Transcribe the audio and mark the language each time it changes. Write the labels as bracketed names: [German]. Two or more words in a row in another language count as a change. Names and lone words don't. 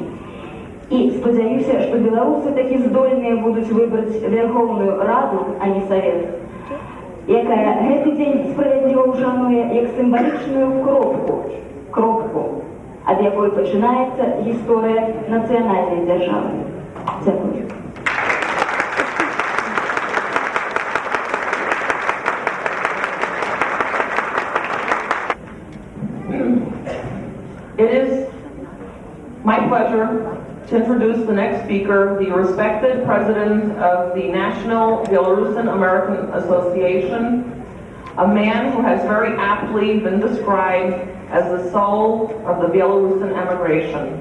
[Belarusian] І спадзяюся, што беларусы такі здольныя будуць выбраць Верхоўную Раду, а не Савет, якая гэты дзень справядліва ўшануе як сімвалічную кропку, ад якой пачынаецца гісторыя нацыянальнай дзяржавы. Дзякуй. [English] It is my pleasure to introduce the next speaker, the respected president of the National Belarusian American Association, a man who has very aptly been described as the soul of the Belarusian emigration.